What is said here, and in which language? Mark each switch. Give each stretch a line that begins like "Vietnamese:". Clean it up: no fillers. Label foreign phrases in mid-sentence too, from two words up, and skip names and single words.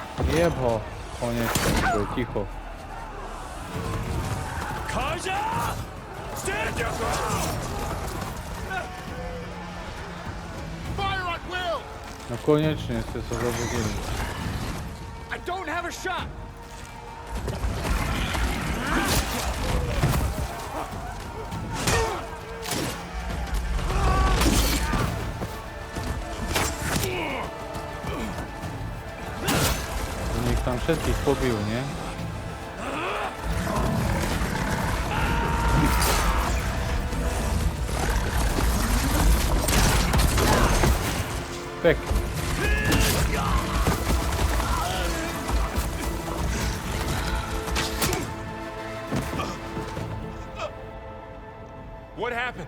Slovak: Jeb ho. Konečne, to je ticho.
English: Kaja! Stand your ground! Fire at will!
Slovak: No konečne ste sa zobudili.
English: I don't have a shot!
Slovak: Nech tam všetkých pobijú, nie? Pek.
English: What happened?